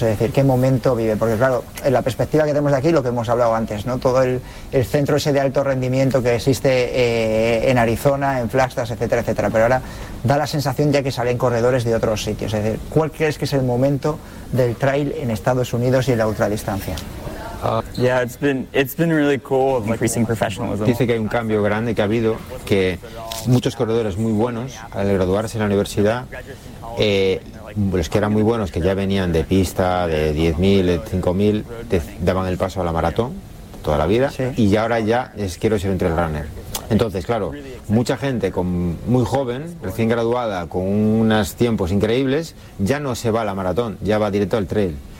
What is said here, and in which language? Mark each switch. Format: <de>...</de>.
<es>Es decir, ¿qué momento vive? Porque claro, en la perspectiva que tenemos de aquí, lo que hemos hablado antes, ¿no? Todo el centro ese de alto rendimiento que existe en Arizona, en Flagstaff, etcétera, pero ahora da la sensación ya que salen corredores de otros sitios. Es decir, ¿cuál crees que es el momento del trail en Estados Unidos y en la ultradistancia?</es> <en>It's been really cool, increasing professionalism.</en> <es>Dice que hay un cambio grande que ha habido, que muchos corredores muy buenos al graduarse en la universidad, los que eran muy buenos, que ya venían de pista, de 10.000, de 5.000, daban el paso a la maratón toda la vida, sí. Y ahora ya es quiero ser un trail runner. Entonces, claro, mucha gente muy joven, recién graduada, con unos tiempos increíbles, ya no se va a la maratón, ya va directo al trail.</es>